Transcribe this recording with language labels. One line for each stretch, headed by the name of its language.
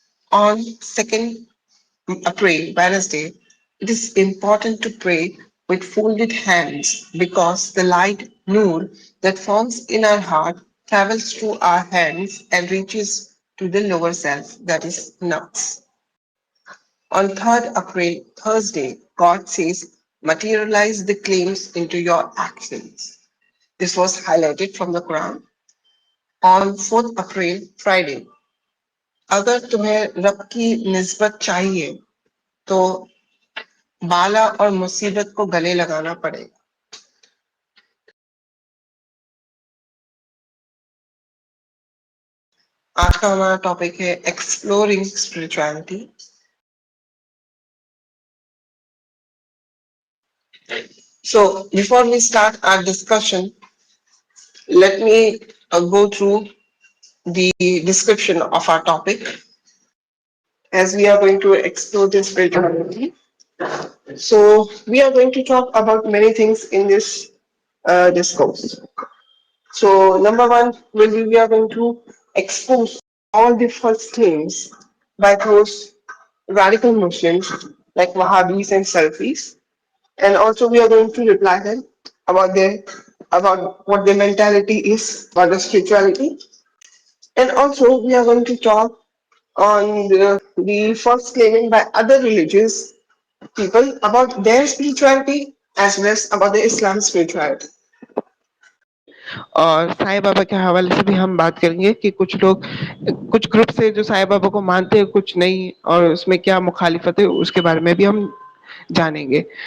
English: On 2nd April, Wednesday, it is important to pray with folded hands because the light Noor that forms in our heart travels through our hands and reaches to the lower self, that is, nuts. On 3rd April, Thursday, God says, materialize the claims into your actions. This was highlighted from the Quran. On 4th April, Friday,
Hindi: अगर तुम्हें रब की निस्बत चाहिए तो बाला और मुसीबत को गले लगाना पड़ेगा. आज का हमारा टॉपिक है exploring spirituality.
English: So before we start our discussion, let me go through the description of our topic as we are going to explore this spirituality. So we are going to talk about many things in this discourse. So number one, we are going to expose all the false claims by those radical Muslims like Wahhabis and Salafis, and also we are going to reply them about their about what their mentality is about the spirituality, and also we are going to talk on the false claiming by other religious people about their spirituality as well as about the Islam spirituality.
Hindi: اور Sai Baba के हवाले से भी हम बात करेंगे कि कुछ लोग कुछ ग्रुप से जो साईं बाबा को मानते हैं कुछ नहीं और उसमें क्या मुखालिफत है उसके बारे में भी हम जानेंगे.